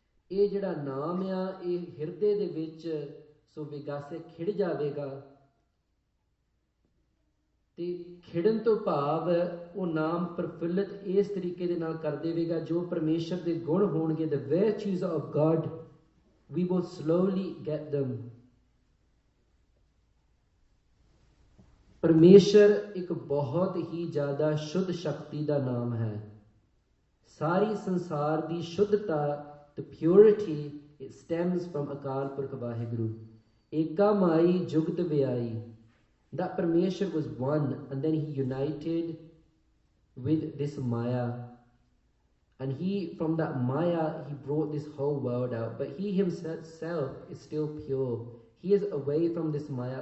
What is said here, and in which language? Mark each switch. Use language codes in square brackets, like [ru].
[pa] ਇਹ ਜਿਹੜਾ ਨਾਮ ਆ ਇਹ ਹਿਰਦੇ ਦੇ ਵਿੱਚ ਸੋ ਵਿਗਾਸੇ ਖਿੜ ਜਾਵੇਗਾ। ਤੇ ਖਿੜਨ ਤੋਂ ਭਾਵ ਉਹ ਨਾਮ ਪ੍ਰਫੁੱਲਿਤ ਇਸ ਤਰੀਕੇ ਦੇ ਨਾਲ ਕਰ ਦੇਵੇਗਾ ਜੋ ਪਰਮੇਸ਼ਰ ਦੇ ਗੁਣ ਹੋਣਗੇ। [en] the virtues of God, we will slowly get them. [pa] ਪਰਮੇਸ਼ਰ ਇੱਕ ਬਹੁਤ ਹੀ ਜ਼ਿਆਦਾ ਸ਼ੁੱਧ ਸ਼ਕਤੀ ਦਾ ਨਾਮ ਹੈ। ਸਾਰੀ ਸੰਸਾਰ ਦੀ ਸ਼ੁੱਧਤਾ, [en] the purity, it stems from [pa] Akal Purakh Waheguru. ਏਕਾ ਮਾਈ ਜੁਗਤ ਵਿਆਈ, [en] that Parmeshwar was one and then he united with this Maya And he, from that Maya, he brought this whole world out. But he himself is still pure. He is away from this Maya.